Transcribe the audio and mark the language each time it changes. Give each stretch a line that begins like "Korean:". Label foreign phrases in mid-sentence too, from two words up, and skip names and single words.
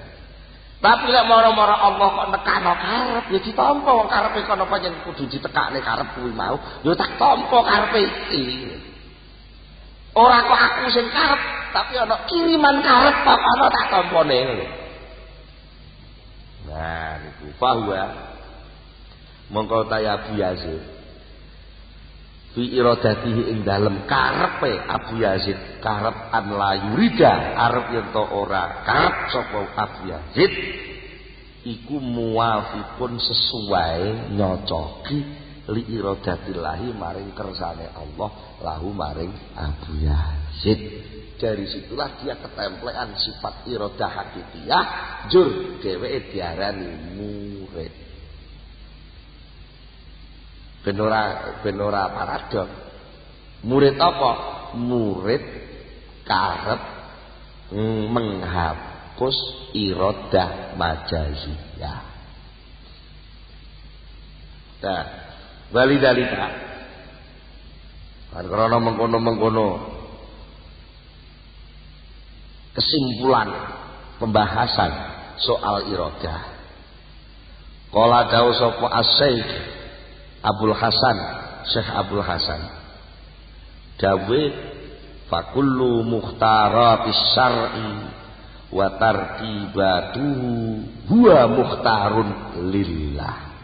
Javanese: Tapi lek mara-mara Allah kok nekano karep ya ditampa wong karepe kono pancen kudu ditekakne karep kuwi mau. Ya tak tampa karepe iki. Ora kok aku sing karep tapi ana kiriman karep kok ana tak tampane ngono. Nah, niku bahwa mongko taya Abu Yazid
Arabic: في إرادته
Javanese: ing dalem karepe Abu Yazid karep
Arabic: أن لا يريد
Javanese: arep yen to ora karep sapa Abu Yazid iku muwafiqun sesuai nyocoki
Arabic: لإرادة الله
Javanese: maring kersane Allah lahu maring Abu Yazid.
Indonesian: Dari situlah dia ketemplean sifat
Arabic: إرادة حقيقية
Javanese: jur dheweke diarani murid. Benora paradok. Murid apa? Murid karep menghapus
Arabic: إرادة مجازية.
Indonesian: Nah, walidalika karena mengkono-mengkono kesimpulan pembahasan soal iradah.
Javanese: Qala dawu sapa as-Syekh Abdul Hasan, Syekh Abdul Hasan.
Arabic: Dawe فكل مختارات الشرع وترتيباته هو مختار لله.